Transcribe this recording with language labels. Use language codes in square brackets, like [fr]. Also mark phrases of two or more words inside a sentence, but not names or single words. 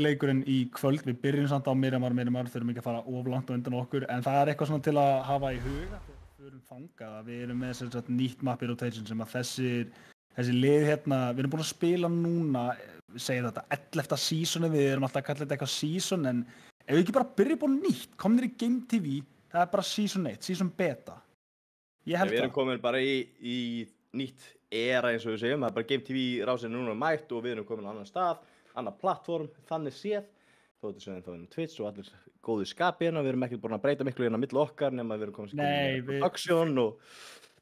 [is] leikurinn í kvöld, við byrjum samt á Miramar, þurfum ekki að fara of langt á undan okkur, en það er eitthvað svona til að hafa í huga þegar við erum fangað, við erum með sem sagt nýtt map í rotation sem að þessi lið hérna, við erum búin að spila núna, við segjum þetta 11. seasoni, við erum alltaf að kalla þetta eitthvað season, en ef við ekki bara byrjum búin nýtt, komnir í Game TV, það er bara season 1, season beta. Við erum komin bara í nýtt era eins og við segjum, það er bara Game TV rásin núna mætt og við erum komin á annan stað, annar plattform, þannig séð, þó þetta séðum þá inn á Twitch og allir góðu skapi hérna, við erum ekki búin að breyta miklu hérna á milli okkar nema við erum komin í production og